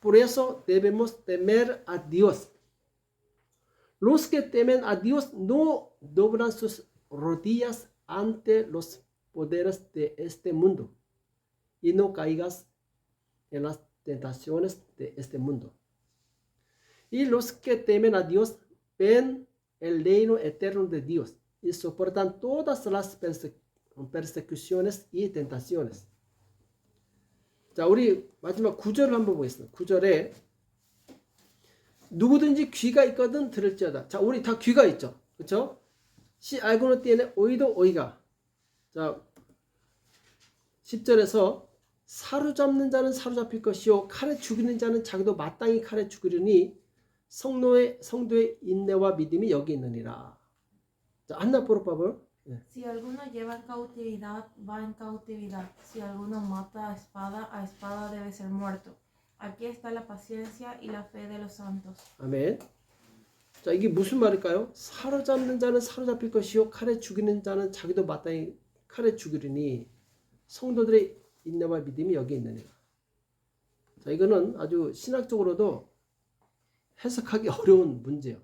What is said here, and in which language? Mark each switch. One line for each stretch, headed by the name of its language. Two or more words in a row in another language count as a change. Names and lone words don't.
Spanish: Por eso debemos temer a Dios. Los que temen a Dios no doblan sus rodillas ante los poderes de este mundo y no caigas en las tentaciones de este mundo. Y los que temen a Dios ven el reino eterno de Dios y soportan todas las persecuciones y tentaciones.
Korean: 자, 우리 마지막 9절을 한번 보겠습니다. 9절에 누구든지 귀가 있거든 들을지어다. 자, 우리 다 귀가 있죠. 그렇죠?
Spanish: Si alguno tiene oído, oiga.
Korean: 자, 10절에서 사로잡는 자는 사로잡힐 것이요 칼에 죽이는 자는 자기도 마땅히 칼에 죽으려니 성도의 인내와 믿음이 여기 있느니라. 자, 한나
Spanish: por favor. Si alguno lleva en cautividad, va en cautividad. Si alguno mata a espada debe ser muerto. Aquí está la paciencia y la fe de los santos.
Korean: 아멘. 자, 이게 무슨 말일까요? 사로잡는 자는 사로잡힐 것이요 칼에 죽이는 자는 자기도 마땅히 칼에 죽이려니 성도들의 인내와 믿음이 여기 있느니라. 자, 이거는 아주 신학적으로도 해석하기 어려운 문제예요.